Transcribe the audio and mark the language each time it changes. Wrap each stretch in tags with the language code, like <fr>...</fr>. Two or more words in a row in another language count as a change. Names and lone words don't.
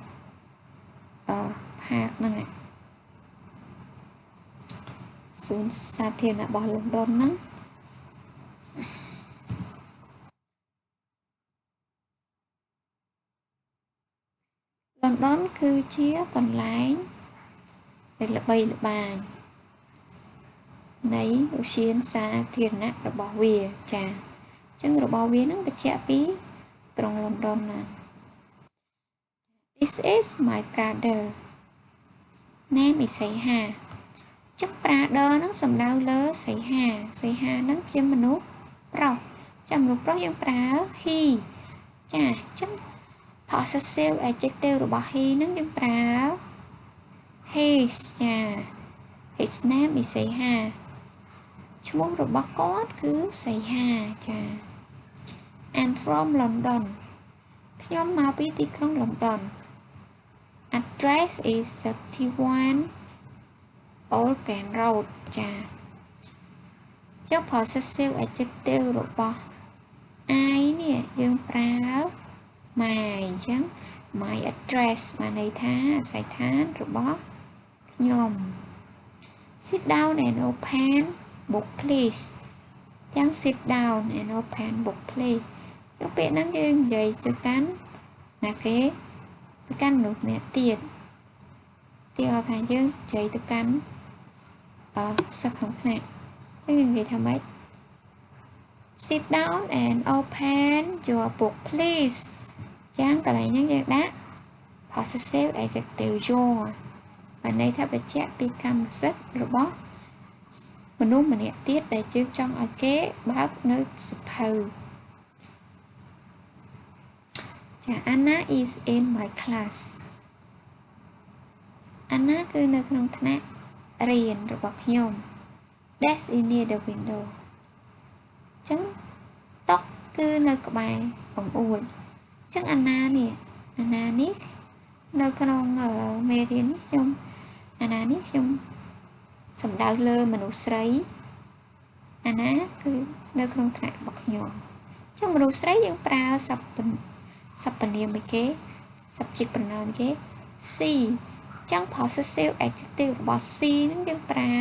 <km>park ហ្នឹងសួនសាធារណៈរបស់ London ហ្នឹង London គឺជាកន្លែងដែលល្បីល្បាញនៃឧទ្យានសាធារណៈរបស់វាចាអញ្ចឹងរបស់វាហ្នឹងបញ្ជាក់ពីក្រុង London ណា</km> <en>This is my brother name is</en> <km>សីហាចឹង brother ហ្នឹងសំដៅលើសីហាហ្នឹងជាមនុស្សប្រុសចាំមនុស្សប្រុសយើងប្រើ he ចាអញ្ចឹង</km> <en>possessive adjective</en> <km>របស់ he ហ្នឹងយើងប្រើ his ចា</km> <en>his name is</en> <km>សីហាឈ្មោះរបស់គាត់គឺសីហាចា</km> <en>I'm from London</en> <km>ខ្ញុំមកពីទីក្រុង London</km> <en>address is 31 Old Can Road</en> <km>ចាចុះ possessive adjective របស់ I នេះយើងប្រើ my អញ្ចឹង</km> <en>my address</en> <km>បានន័យថាអាសយដ្ឋានរបស់ខ្ញុំ</km> <en>sit down and open book</en> <km>please អញ្ចឹង</km> <en>sit down and open book please</en> <km>ចុះពាក្យហ្នឹងយើងនិយាយទៅកាន់ណាគេ ទៅកាន់មនុស្សម្នាក់ទៀតទីឲ្យថាយើងនិយាយទៅកាន់សិស្សក្នុងថ្នាក់ចឹងយើងនិយាយថាម៉េច</km> <en>sit down and open your book please</en> <km>ចឹងកន្លែងហ្នឹងយើងដាក់</km> <en>possessive adjective your</en> <km>បានន័យថាបញ្ជាក់ពីកម្មសិទ្ធិរបស់មនុស្សម្នាក់ទៀតដែលយើងចង់ឲ្យគេបើកនៅសៀវភៅ ចា</km> <en>Anna is in my class</en> <km>Anna គឺនៅក្នុងថ្នាក់រៀនរបស់ខ្ញុំ</km> <en>Desk is near the window</en> <km>ចឹងតុគឺនៅក្បែរបង្អួចចឹង Anna នេះនៅក្នុងមេរៀននេះខ្ញុំ Anna នេះខ្ញុំសំដៅលើមនុស្សស្រី Anna គឺនៅក្នុងថ្នាក់របស់ខ្ញុំចឹងមនុស្សស្រីយើងប្រើសព្វនាមគេ</km> <en>subject pronoun</en> <km>គេ she ចឹង</km> <en>possessive adjective</en> <km>របស់ she ហ្នឹងយើងប្រើ</km>